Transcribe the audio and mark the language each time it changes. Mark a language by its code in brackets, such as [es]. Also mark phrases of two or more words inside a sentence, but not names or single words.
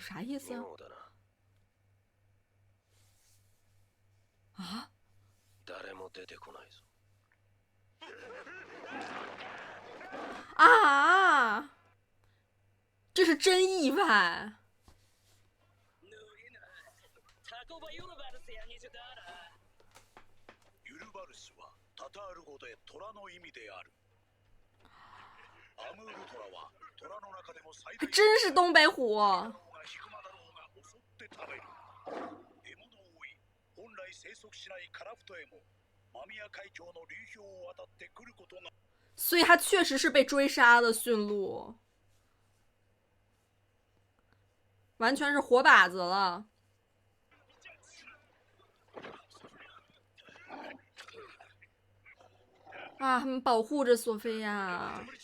[zh] 啥意思啊？啊！这是真意外。 [ja] タタール語で虎の意味である。アムールトラは虎の中でも最大。 [zh] 还真是东北虎。 [ja] 獲物多い。本来生息しないカラフトエモ。 [zh] 所以他确实是被追杀的驯鹿，完全是活靶子了。啊，他们保护着索菲亚。